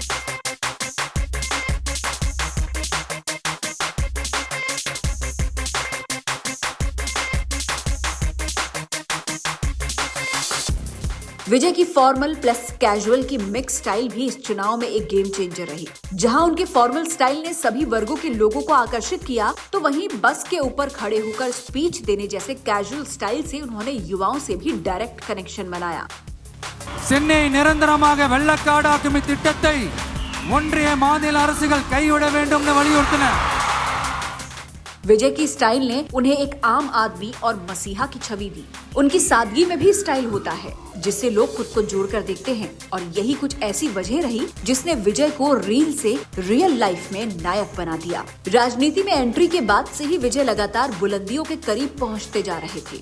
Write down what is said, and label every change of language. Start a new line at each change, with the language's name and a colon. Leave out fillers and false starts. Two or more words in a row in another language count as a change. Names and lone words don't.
Hindi: विजय की
English: formal plus casual
Hindi: की
English: mix style
Hindi: भी इस चुनाव में एक
English: game changer
Hindi: रही। जहां उनके
English: formal style
Hindi: ने सभी वर्गों के लोगों को आकर्षित किया, तो वहीं बस के ऊपर खड़े होकर स्पीच देने जैसे
English: casual style
Hindi: से उन्होंने युवाओं से भी
English: direct connection
Hindi: बनाया।
Tamil: சென்னை நிரந்தரமாக வெள்ளக்காடாக்கும் இத்திட்டத்தை ஒன்றிய மாநில அரசுகள் கைவிட வேண்டும்னு வலியுறுத்தின।
Hindi: विजय की स्टाइल ने उन्हें एक आम आदमी और मसीहा की छवि दी। उनकी सादगी में भी स्टाइल होता है, जिससे लोग खुद को जोड़कर देखते हैं, और यही कुछ ऐसी वजह रही जिसने विजय को रील से
English: real life
Hindi: में नायक बना दिया। राजनीति में एंट्री के बाद से ही विजय लगातार बुलंदियों के करीब पहुंचते जा रहे थे।